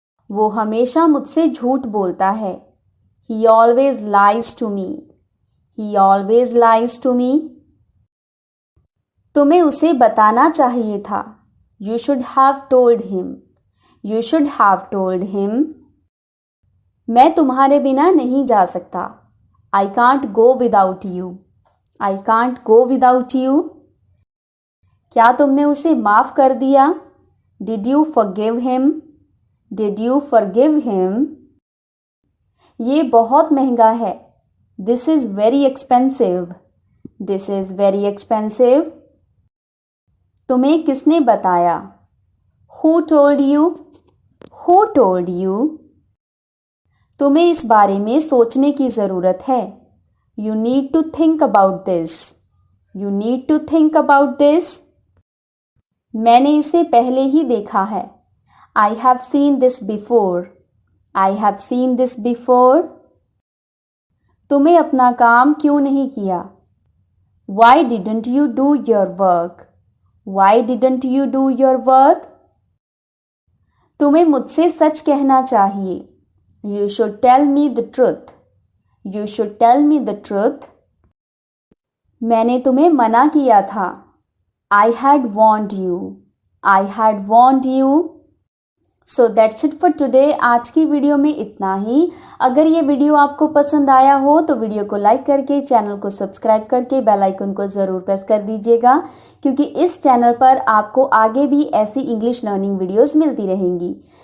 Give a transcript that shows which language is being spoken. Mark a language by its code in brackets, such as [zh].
[hi] वो हमेशा मुझसे झूठ बोलता है. [en] He always lies to me. He always lies to me. [hi] तुम्हें उसे बताना चाहिए था. [en] You should have told him. You should have told him. [hi] मैं तुम्हारे बिना नहीं जा सकता. [en] I can't go without you. I can't go without you. [hi] क्या तुमने उसे माफ़ कर दिया? [en] Did you forgive him? Did you forgive him? [hi] ये बहुत महंगा है. [en] This is very expensive. This is very expensive. [hi] तुम्हें किसने बताया? [en] Who told you? Who told you? [hi] तुम्हें इस बारे में सोचने की ज़रूरत है। [en] You need to think about this. You need to think about this. [hi] मैंने इसे पहले ही देखा है। [en] I have seen this before. I have seen this before. [hi] तुम्हें अपना काम क्यों नहीं किया? [en] Why didn't you do your work? Why didn't you do your work? [hi] तुम्हें मुझसे सच कहना चाहिए। [en] You should tell me the truth. You should tell me the truth. [hi] मैंने तुम्हें मना किया था। [en] I had warned you. I had warned you. So that's it for today. [hi] आज की वीडियो में इतना ही। अगर ये वीडियो आपको पसंद आया हो तो वीडियो को लाइक करके चैनल को सब्सक्राइब करके बेल आइकन को ज़रूर प्रेस कर दीजिएगा, क्योंकि इस चैनल पर आपको आगे भी ऐसी इंग्लिश लर्निंग वीडियोस मिलती रहेंगी।